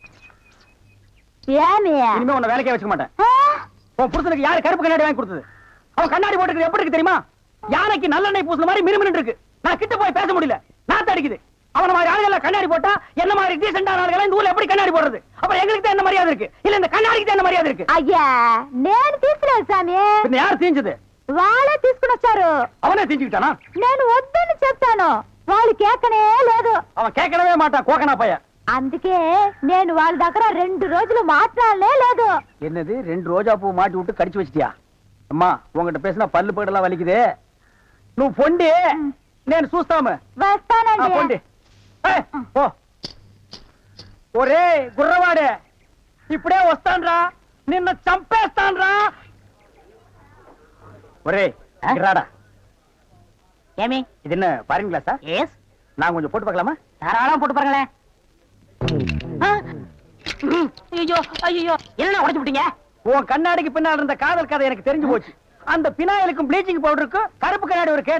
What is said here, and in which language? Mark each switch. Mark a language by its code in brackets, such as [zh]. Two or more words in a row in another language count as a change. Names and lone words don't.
[ta] இனிமே உன்னை வேலைக்கே வச்சுக்க மாட்டேன். உன் புருஷனுக்கு யாரு கருப்பு கண்ணாடி வாங்கி கொடுத்தது? அவன் கண்ணாடி போட்டுக்கிறது எப்படி இருக்கு தெரியுமா? யானைக்கு நல்லெண்ணெய் பூசுன மாதிரி மினுமினு இருக்கு. நான் கிட்ட போய் பேச முடியல, நாத்து அடிக்குது. அவன மாதிரி ஆளுகள கண்ணாடி போட்டா என்ன மாதிரி டீசென்டான ஆளுகள இந்த ஊர்ல எப்படி கண்ணாடி போடுறது? அப்புறம் எங்களுக்கு தான் என்ன மரியாதை இருக்கு? இல்ல இந்த கண்ணாடிக்கு தான் என்ன மரியாதை இருக்கு? [te] అయ్యా నేను తీసుకున్నాను స్వామి [ta] பின்ன யார் தீஞ்சது? [te] వాళ్ళే తీసుకుని వచ్చారు [ta] அவனே தீஞ்சுக்கிட்டானா? [te] నేను వద్దని చెప్తాను వాళ్ళు కేకనే లేదు [ta] அவன் கேட்கவே மாட்டான் கோகனா பைய. [te] అందుకే నేను వాళ్ళ దగ్గర 2 రోజులు మాట్లాడలే లేదు [ta] என்னது 2 ரோஜா பூ மாட்டி விட்டு கடிச்சு வச்சிட்டியா? அம்மா உன்கிட்ட பேசினா பல்லு பகடெல்லாம் வலிக்குது. [te] నువ్వు పొండి నేను చూస్తాము. వస్తానండి పొండి ఓ ఒరే గుర్రవాడే ఇప్పుడే వస్తాన్రా నిన్ను చంపేస్తాన్రా. ఒరే రాడా ஏமி [ta] இது என்ன பாருங்க கிளாஸா? எஸ் நான் கொஞ்சம் போட்டு பார்க்கலாமா? தாராளமா போட்டு பாருங்களேன். ஐயோ ஐயோ என்ன உடைச்சு விட்டீங்க? உன் கண்ணாடிக்கு பின்னால் இருந்த காதல் கதை எனக்கு தெரிஞ்சு போச்சு. அந்த பினாயிலுக்கும் ப்ளீச்சிங் பவுடருக்கும் கருப்பு கண்ணாடி ஒரு கேடா?